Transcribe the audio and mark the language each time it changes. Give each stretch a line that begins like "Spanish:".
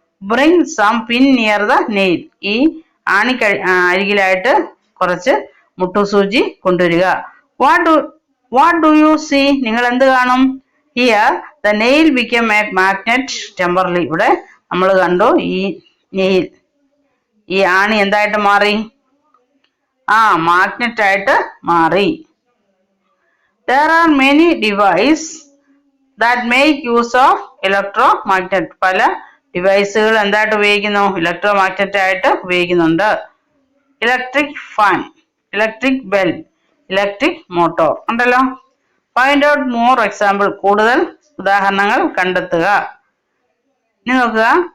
English: Bring some pin near the nail.
Malayalam: ഈ ആണി അരികിലായിട്ട് കുറച്ച് മുട്ടുസൂചി കൊണ്ടുവരിക.
English: What do you see?
Malayalam: നിങ്ങൾ എന്ത് കാണും?
English: Here the nail become a magnet temporarily.
Malayalam: ഇവിടെ നമ്മൾ കണ്ടു ഈ നെയിൽ, ഈ ആണി എന്തായിട്ട് മാറി? മാഗ്നറ്റ് ആയിട്ട് മാറി.
English: There are many devices that make use of electromagnet.
Malayalam: പല ഡിവൈസുകൾ എന്തായിട്ട് ഉപയോഗിക്കുന്നു? ഇലക്ട്രോമാഗ്നറ്റ് ആയിട്ട് ഉപയോഗിക്കുന്നുണ്ട്. Electric fan, electric bell, electric motor ഉണ്ടല്ലോ.
English: Find out more example.
Malayalam: കൂടുതൽ ഉദാഹരണങ്ങൾ കണ്ടെത്തുക. ഇനി നോക്കുക.